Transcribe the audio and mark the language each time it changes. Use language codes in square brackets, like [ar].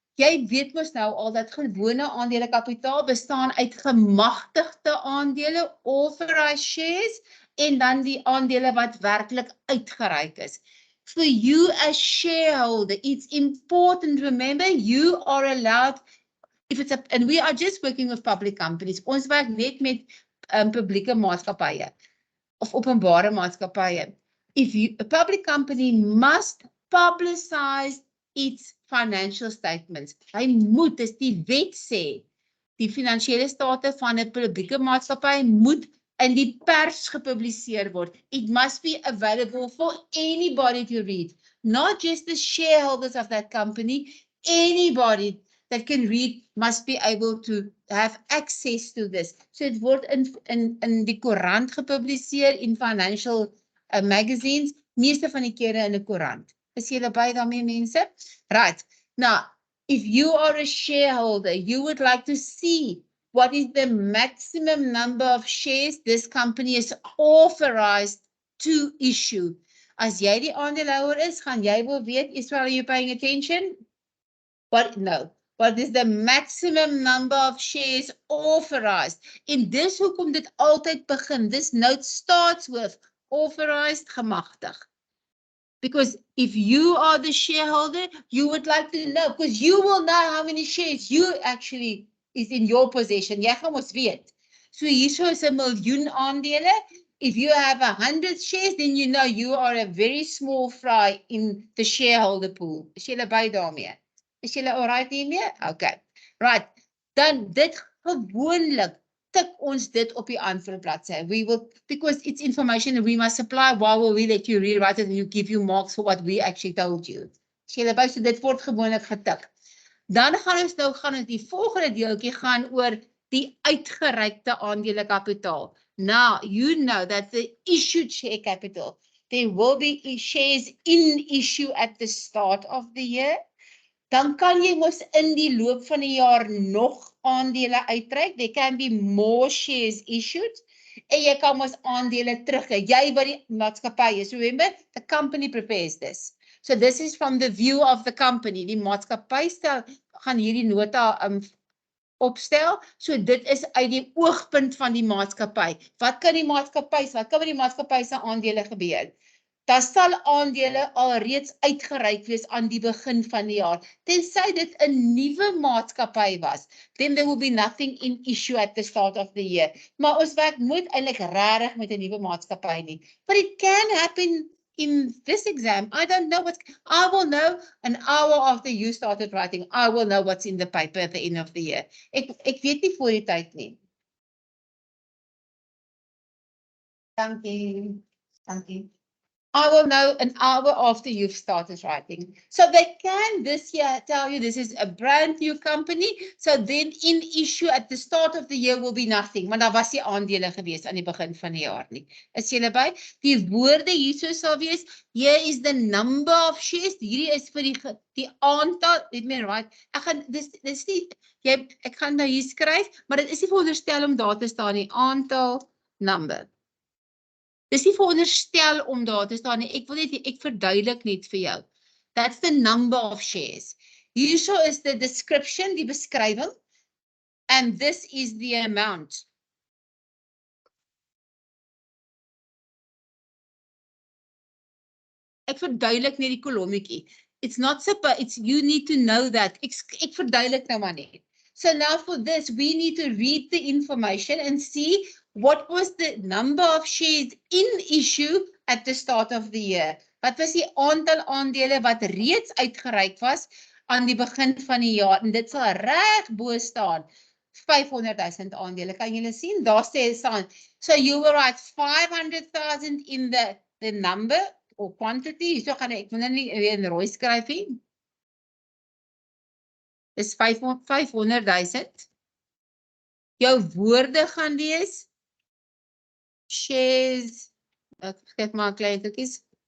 [af] Jy weet mos nou al dat gewone aandele kapitaal bestaan uit gemagtigde aandele, authorized shares, en dan die aandele wat werklik uitgereik is. [en] For you as shareholder, it's important to remember you are allowed, and we are just working with public companies, [af] ons werk net met publieke maatskappye of openbare maatskappye. [en] A public company must publicize its financial statements. [af] Hy moet, dis die wet sê, die finansiële state van 'n publieke maatskappy moet in die pers gepubliseer word. [en] It must be available for anybody to read, not just the shareholders of that company. Anybody that can read must be able to have access to this. [af] So it word in die koerant gepubliseer, [en] in financial magazines, [af] meeste van die kere in 'n koerant. Is julle by daarmee, mense? Right. [en] Now, if you are a shareholder, you would like to see what is the maximum number of shares this company is authorized to issue. [af] As jy die aandeelhouer is, gaan jy wil weet, Israel, [en] are you paying attention? What is the maximum number of shares authorized? [af] In dis hoekom dit altyd begin. [en] This note starts with authorized, [af] gemagtig. [en] Because if you are the shareholder, you would like to know, because you will know how many shares you actually is in your possession. [af] Jy gaan mos weet. So hierso is 'n miljoen aandele. [en] If you have 100 shares, then you know you are a very small fry in the shareholder pool. [af] Is julle by daarmee? Is julle alright hiermee? Okay. Right. Dan dit gewoonlik tik ons dit op die antwoordbladsy. [en] We will, because it's information that we must supply, why will we let you rewrite it and you give you marks for what we actually told you? [af] Is julle by, so dit word gewoonlik getik. Dan gaan ons die volgende deeltjie gaan oor die uitgereikte aandele kapitaal. [en] Now, you know that the issued share capital, there will be shares in issue at the start of the year. [af] Dan kan jy mos in die loop van die jaar nog aandele uitreik. [en] There can be more shares issued. [af] En jy kan mos aandele terugkry. Jy wat die maatskappy is. [en] Remember, the company prepares this. So this is from the view of the company. [af] Die maatskappy gaan hierdie nota opstel. So dit is uit die oogpunt van die maatskappy. Wat kan met die maatskappy se aandele gebeur? Daar sal aandele alreeds uitgereik wees aan die begin van die jaar. Tensy dit 'n nuwe maatskappy was, [en] then there will be nothing in issue at the start of the year. [af] Maar ons werk nooit eintlik regtig met 'n nuwe maatskappy nie. [en] But it can happen in this exam. I don't know I will know an hour after you started writing. I will know what's in the paper at the end of the year. [af] Ek weet nie voor die tyd nie. Dankie. [en] I will know an hour after you've started writing. So they can this year tell you this is a brand new company. So then in issue at the start of the year will be nothing. [af] Maar daar was die aandele gewees aan die begin van die jaar nie. Is julle by? Die woorde hierso sal wees, [en] here is the number of shares. [af] Hierdie is vir die aantal, [en] let me write. [af] Ek gaan dis nie ek gaan nou hier skryf, maar dit is nie veronderstel om daar te staan nie. Aantal number. Dis nie veronderstel om daar te staan nie. Ek verduidelik net vir jou. [en] That's the number of shares. Hierso is the description, [af] die beskrywing, [en] and this is the amount. [af] Ek verduidelik net die kolommetjie. [en] It's not super, you need to know that. [af] Ek verduidelik nou maar net. [en] So now for this, we need to read the information and see what was the number of shares in issue at the start of the year. [af] Wat was die aantal aandele wat reeds uitgereik was aan die begin van die jaar? En dit sal reg bo staan. 500,000 aandele. Kan julle sien? Daar staan. [en] So you will write 500,000 in the number or quantity. [af] So gaan ek moet nou nie weer in rooi skryf nie. Dis 500,000. Jou woorde gaan wees shares. Ek vergeet maar klein tikkies.